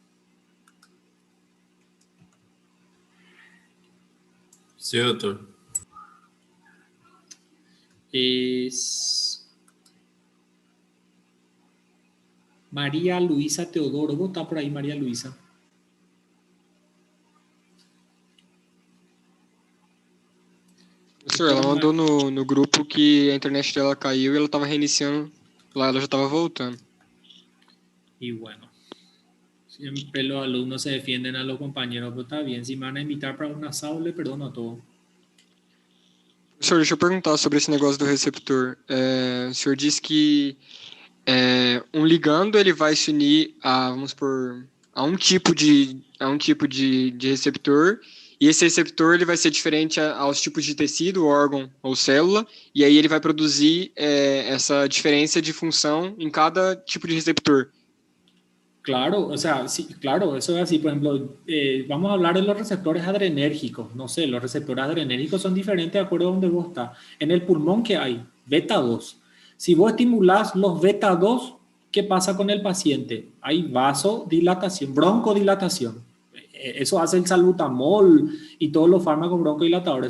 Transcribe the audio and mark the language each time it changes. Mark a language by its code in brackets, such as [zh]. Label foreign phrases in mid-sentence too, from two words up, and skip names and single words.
[es] Sí, doctor. María Luisa Teodoro. ¿Vos estás por ahí, María Luisa? [pt] Professor, ela mandou no grupo que a internet dela caiu e ela estava reiniciando. Lá ela já estava voltando. [es] Y bueno, siempre los alumnos se defienden a los compañeros, pero está bien. Si me van a invitar para un asado, le perdono a todo. [pt] Professor, deixa eu perguntar sobre esse negócio do receptor. O senhor disse que um ligando ele vai se unir a um tipo de receptor, e esse receptor ele vai ser diferente aos tipos de tecido, órgão ou célula, e aí ele vai produzir essa diferença de função em cada tipo de receptor. [es] Claro, o sea, sí, claro, eso es así. Por ejemplo, vamos a hablar de los receptores adrenérgicos. No sé, los receptores adrenérgicos son diferentes de acuerdo a donde vos estás. En el pulmón, ¿qué hay? Beta 2. Si vos estimulás los beta 2, ¿qué pasa con el paciente? Hay vasodilatación, broncodilatación. Eso hace el salbutamol y todos los fármacos broncodilatadores.